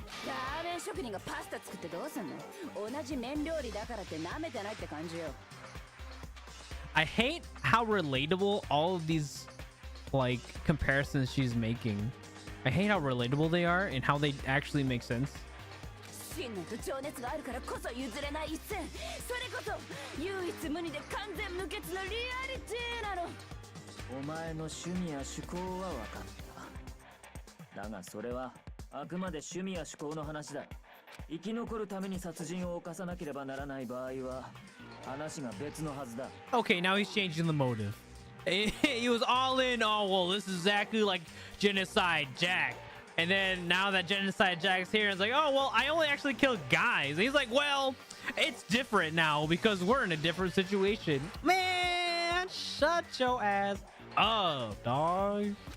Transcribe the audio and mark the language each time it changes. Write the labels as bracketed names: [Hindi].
[Japanese] ラーメン職人がパスタ作ってどうすんの。同じ麺料理だからって舐めてないって感じよ。 [English] I hate how relatable all of these like comparisons she's making. I hate how relatable they are and how they actually make sense. [Japanese] 信念と情熱があるからこそ譲れない一線。それこそ唯一無二で完全無欠のリアリティなの。お前の趣味や趣向は分かった。だがそれはあくまで趣味や趣向の話だ。生き残るために殺人を犯さなければならない場合は話が別のはずだ。 [English] Okay, now he's changing the motive. He was all in. Oh well, this is exactly like Genocide Jack. And then now that Genocide Jack's here, it's like, oh well, I only actually killed guys. And he's like, well, it's different now because we're in a different situation. Man, shut your ass up, dog.